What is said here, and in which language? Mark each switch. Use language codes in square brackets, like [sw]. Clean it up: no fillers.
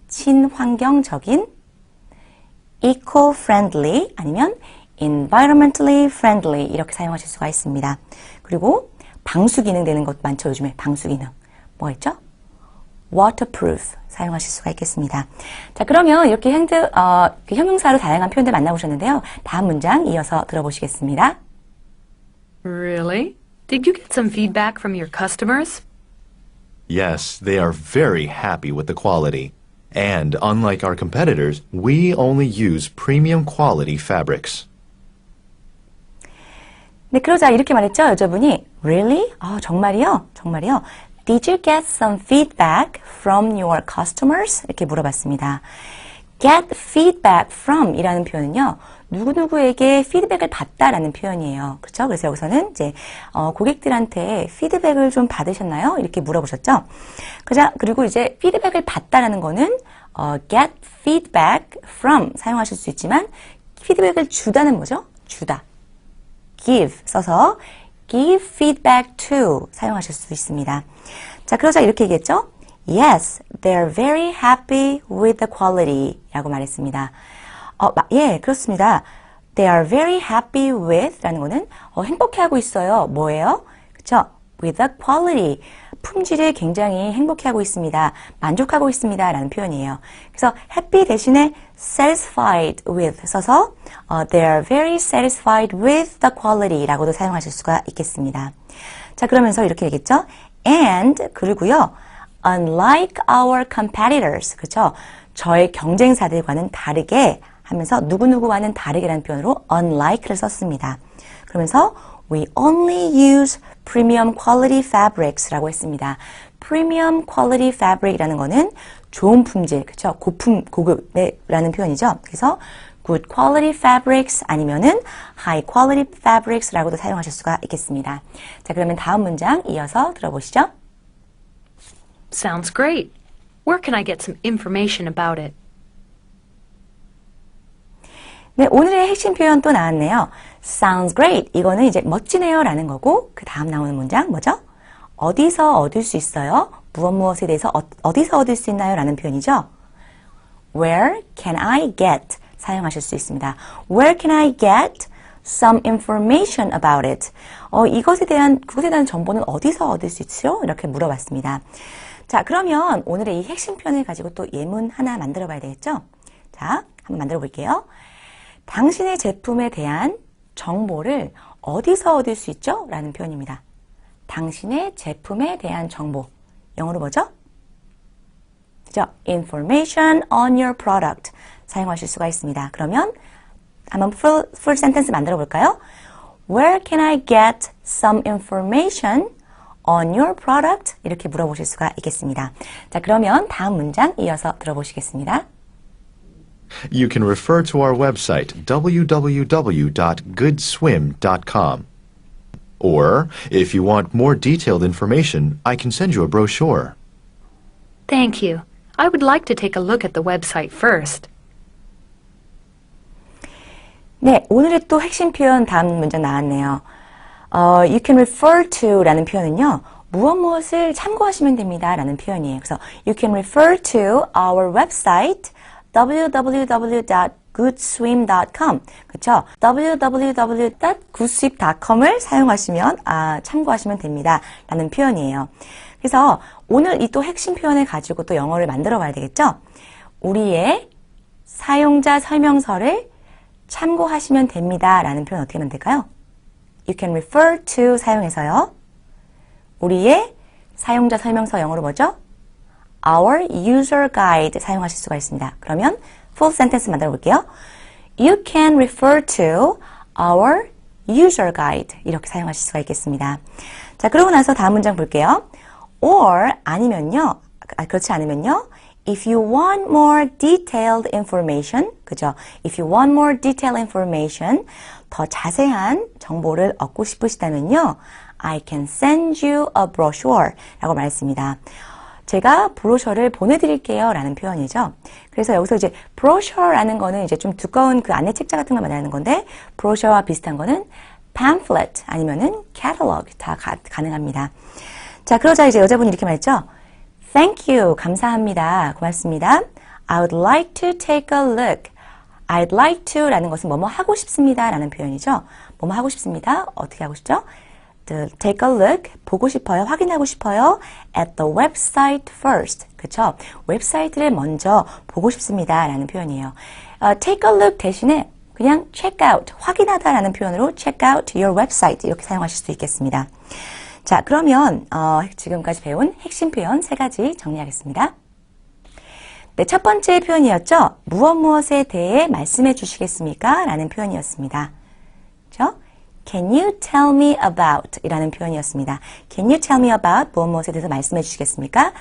[ko] 친환경적인, eco-friendly 아니면 [en] environmentally friendly [ko] 이렇게 사용하실 수가 있습니다. 그리고 방수 기능 되는 것 많죠. 요즘에 방수 기능. 뭐가 있죠? waterproof 사용하실 수가 있겠습니다. 자, 그러면 이렇게 형용사로 다양한 표현들 만나보셨는데요. 다음 문장 이어서 들어보시겠습니다. [en] Really? Did you get some feedback from your customers? Yes, they are very happy with the quality. And unlike our competitors, we only use premium quality fabrics. [ko] 네, 그러자 이렇게 말했죠. 여자분이 [en] Really? [ko] 정말이요? 정말이요? [en] Did you get some feedback from your customers? [ko] 이렇게 물어봤습니다. [en] Get feedback from [ko] 이라는 표현은요. 누구누구에게 피드백을 받다라는 표현이에요. 그렇죠? 그래서 여기서는 이제 고객들한테 피드백을 좀 받으셨나요? 이렇게 물어보셨죠? 그리고 이제 피드백을 받다라는 거는 [en] get feedback from [ko] 사용하실 수 있지만 피드백을 주다는 뭐죠? 주다. [en] give [ko] 써서 [en] give feedback to [ko] 사용하실 수 있습니다. 자, 그러자 이렇게 얘기했죠? [en] Yes, they're very happy with the quality [ko] 라고 말했습니다. 예, 그렇습니다. [en] They are very happy with [ko] 라는 거는 행복해하고 있어요. 뭐예요? 그쵸? [en] With the quality. [ko] 품질을 굉장히 행복해하고 있습니다. 만족하고 있습니다. 라는 표현이에요. 그래서 [en] happy [ko] 대신에 [en] satisfied with [ko] 써서 [en] they are very satisfied with the quality [ko] 라고도 사용하실 수가 있겠습니다. 자, 그러면서 이렇게 얘기했죠? [en] And [ko] 그리고요. [en] Unlike our competitors. [ko] 그쵸? 저의 경쟁사들과는 다르게 하면서 누구누구와는 다르게라는 표현으로 unlike를 썼습니다. 그러면서 [en] we only use premium quality fabrics [ko] 라고 했습니다. [en] premium quality fabric [ko] 이라는 거는 좋은 품질, 그렇죠? 고급이라는 표현이죠. 그래서 [en] good quality fabrics [ko] 아니면은 [en] high quality fabrics [ko] 라고도 사용하실 수가 있겠습니다. 자, 그러면 다음 문장 이어서 들어보시죠. [en] Sounds great. Where can I get some information about it? [ko] 네, 오늘의 핵심 표현 또 나왔네요. [en] Sounds great. [ko] 이거는 이제 멋지네요 라는 거고 그 다음 나오는 문장 뭐죠? 어디서 얻을 수 있어요? 무엇에 대해서 어디서 얻을 수 있나요? 라는 표현이죠. [en] Where can I get? [ko] 사용하실 수 있습니다. [en] Where can I get some information about it? [ko] 그것에 대한 정보는 어디서 얻을 수 있죠? 이렇게 물어봤습니다. 자, 그러면 오늘의 이 핵심 표현을 가지고 또 예문 하나 만들어 봐야 되겠죠? 자, 한번 만들어 볼게요. 당신의 제품에 대한 정보를 어디서 얻을 수 있죠? 라는 표현입니다. 당신의 제품에 대한 정보. 영어로 뭐죠? 그죠? [en] Information on your product. [ko] 사용하실 수가 있습니다. 그러면 한번 [en] full sentence [ko] 만들어 볼까요? [en] Where can I get some information on your product? [ko] 이렇게 물어보실 수가 있겠습니다. 자, 그러면 다음 문장 이어서 들어보시겠습니다. [en] You can refer to our website, www.goodswim.com. Or, if you want more detailed information, I can send you a brochure. Thank you. I would like to take a look at the website first. [ko] 네, 오늘의 또 핵심 표현 다음 문장 나왔네요. [en] You can refer to [ko] 라는 표현은요. 무엇을 참고하시면 됩니다 라는 표현이에요. 그래서 [en] you can refer to our website www.goodswim.com [ko] 그렇죠? www.goodswim.com을 사용하시면 참고하시면 됩니다 라는 표현이에요. 그래서 오늘 이 또 핵심 표현을 가지고 또 영어를 만들어 봐야 되겠죠? 우리의 사용자 설명서를 참고하시면 됩니다 라는 표현 어떻게 하면 될까요? [en] You can refer to [ko] 사용해서요. 우리의 사용자 설명서 영어로 뭐죠? [en] Our user guide [ko] 사용하실 수가 있습니다. 그러면 [en] full sentence [ko] 만들어 볼게요. [en] You can refer to our user guide [ko] 이렇게 사용하실 수가 있겠습니다. 자, 그러고 나서 다음 문장 볼게요. [en] Or [ko] 아니면요. 그렇지 않으면요. [en] If you want more detailed information, [ko] 그죠? [en] If you want more detailed information, [ko] 더 자세한 정보를 얻고 싶으시다면요. [en] I can send you a brochure [ko] 라고 말했습니다. 제가 브로셔를 보내드릴게요 라는 표현이죠. 그래서 여기서 이제 브로셔라는 거는 이제 좀 두꺼운 그 안내 책자 같은 걸 말하는 건데 브로셔와 비슷한 거는 pamphlet 아니면은 catalog 다 가능합니다. 자, 그러자 이제 여자분이 이렇게 말했죠. [en] Thank you. [ko] 감사합니다. 고맙습니다. [en] I would like to take a look. [ko] I'd like to 라는 것은 뭐뭐 하고 싶습니다 라는 표현이죠. 뭐뭐 하고 싶습니다. 어떻게 하고 싶죠? [en] Take a look, [ko] 보고 싶어요, 확인하고 싶어요. [en] At the website first, [ko] 그쵸? 웹사이트를 먼저 보고 싶습니다 라는 표현이에요. [en] Take a look [ko] 대신에 그냥 [en] check out, [ko] 확인하다 라는 표현으로 [en] check out your website [ko] 이렇게 사용하실 수 있겠습니다. 자, 그러면 지금까지 배운 핵심 표현 3가지 정리하겠습니다. 네, 첫 번째 표현이었죠. 무엇에 대해 말씀해 주시겠습니까? 라는 표현이었습니다. 그렇죠? [en] Can you tell me about [ko] 이라는 표현이었습니다. [en] Can you tell me about [ko] 무엇에 대해서 말씀해 주시겠습니까?